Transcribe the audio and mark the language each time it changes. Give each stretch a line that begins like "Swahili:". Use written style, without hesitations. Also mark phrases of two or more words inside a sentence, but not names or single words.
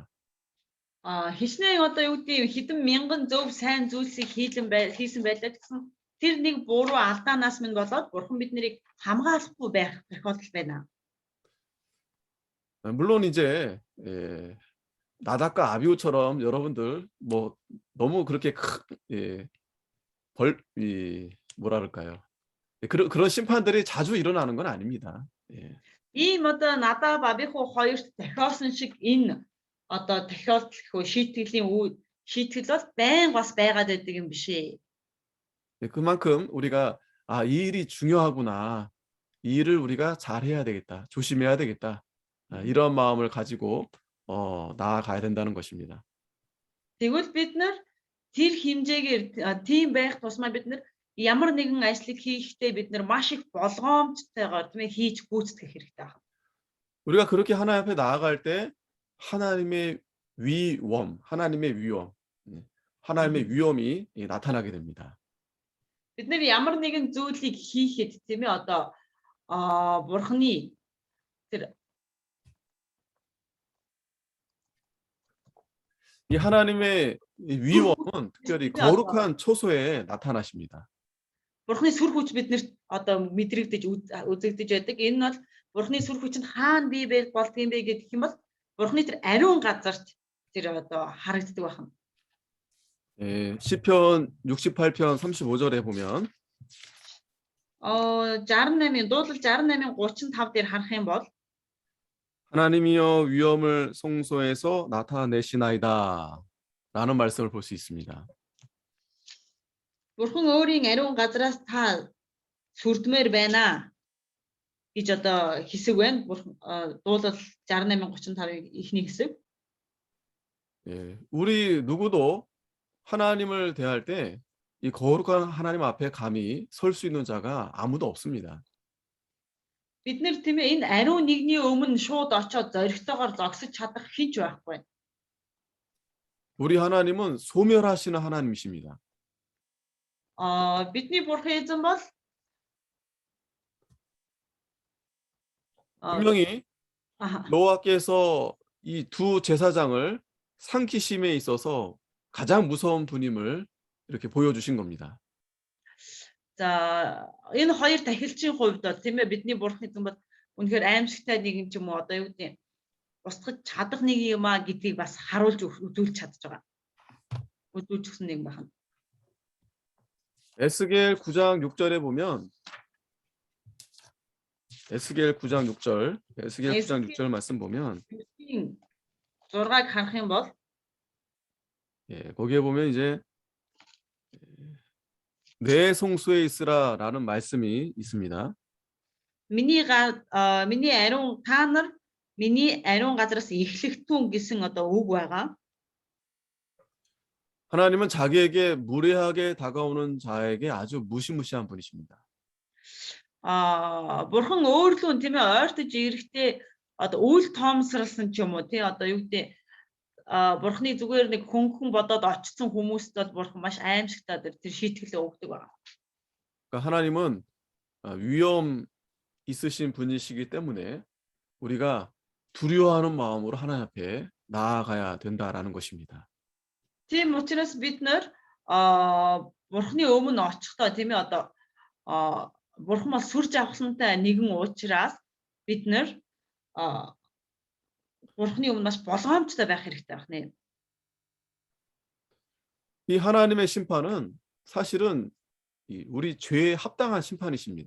Mongolian: Хичнээн одоо юу гэдэг хэдэн мянган зөв сайн зүйлсийг хийсэн байлаа гэсэн тэр нэг буруу алдаанаас минь болоод бурхан биднийг хамгаалахгүй байх тохиолдол байна.
Korean: 물론 이제 나답과 아비후처럼 여러분들 뭐 너무 그렇게 뭐라 그럴까요? 그런 심판들이 자주 일어나는 건 아닙니다.
Mongolian: Ийм одоо надад Абиху хоёрт тохиолсон шиг энэ одоо тохиолдол хөө шийтгэл бол байн бас байгаад байдаг юм биш ээ.
Korean: 그만큼 우리가 이 일이 중요하구나. 이 일을 우리가 잘 해야 되겠다. 조심해야 되겠다. 이런 마음을 가지고 나아가야 된다는 것입니다.
Mongolian: Тэгвэл бид нар тэр хэмжээгээр тийм байх тусмаа бид нар ямар нэгэн ажлыг хийхдээ бид нар маш их болгоомжтойгоор тийм ээ хийж гүйцэтгэх хэрэгтэй байна.
Korean: 우리가 그렇게 하나님 앞에 나아갈 때 하나님의 위엄, 하나님의 위엄이 나타나게 됩니다.
Mongolian: Бид нар ямар нэгэн зүйлийг хийхэд тийм ээ одоо бурхны тэр
Korean: 이 하나님의 위엄은 특별히 거룩한 초소에 나타나십니다.
Mongolian: бурхны сүр хүч биднэрт одоо мэдрэгдэж үзэгдэж байдаг. Энэ нь бол бурхны сүр хүч нь хаана бий болдгийм бэ гэх юм бол бурхны тэр ариун газарт тэр одоо харагддаг байна.
Korean: 시편 68편 35절에 보면
Mongolian: 68 дуулал 68-ийн 35 дээр харах юм бол
Korean: 하나님이여 위엄을 성소에서 나타내시나이다 라는 말씀을 볼 수 있습니다.
Mongolian: Бурхан өөрийн ариун газраас та сүрдмээр байна гэж одоо хэсэг байна. Дуулал 68:35-ийн эхний хэсэг.
Korean: 우리 누구도 하나님을 대할 때 이 거룩한 하나님 앞에 감히 설 수 있는 자가 아무도 없습니다.
Mongolian: Бид нэр тийм ээ энэ ариун нэгний өмнө шууд очоод зоригтойгоор зогсож чадах хинч байхгүй.
Korean: 우리 하나님은 소멸하시는 하나님이십니다.
Mongolian: Бидний бурхан эзэн бол
Korean: 분명히 여호와께서 이 두 제사장을 삼키심에 있어서 가장 무서운 분임을 이렇게 보여주신 겁니다.
Mongolian: За энэ хоёр тахилчийн хувьд бол тийм ээ бидний бурхны эзэн бол үнэхээр аимшигтай нэг юм ч юм уу одоо юу гэдэг нь устгах чадах нэг юм а гэдгийг бас харуулж үзүүлж чадж байгаа. Үзүүлж өгсөн нэг байна.
Korean: 에스겔 9장 6절에 보면 에스겔 9장 6절 말씀 보면
Mongolian: 6-ыг харах юм бол
Korean: 예, 거기에 보면 이제 내 송수에 있으라라는 말씀이 있습니다.
Mongolian: миний ариун та нар миний ариун газраас эхлэгтүүн гэсэн одоо үг байгаа.
Korean: 하나님은 자기에게 무례하게 다가오는 자에게 아주 무시무시한 분이십니다.
Mongolian: Бурхан өөрлөө тийм ээ ойртож ирэхдээ одоо үйл тоомсралсан ч юм уу тий одоо юу гэдэг бурхны зүгээр нэг хүн бодоод очсон хүмүүст бол бурхан маш аимшигтай тэр шийтгэлээ өгдөг байна.
Korean: 그러니까 하나님은 위험 있으신 분이시기 때문에 우리가 두려워하는 마음으로 하나님 앞에 나아가야 된다라는 것입니다.
Mongolian: Тийм учраас бид нэр бурхны өмнө очихдоо тийм ээ одоо бурхан бол сүр жавхлантай нэгэн учраас бид нэр бурхны өмнө маш болгоомжтой байх хэрэгтэй байна.
Korean: 이 하나님의 심판은 사실은 우리 죄에 합당한 심판이십니다.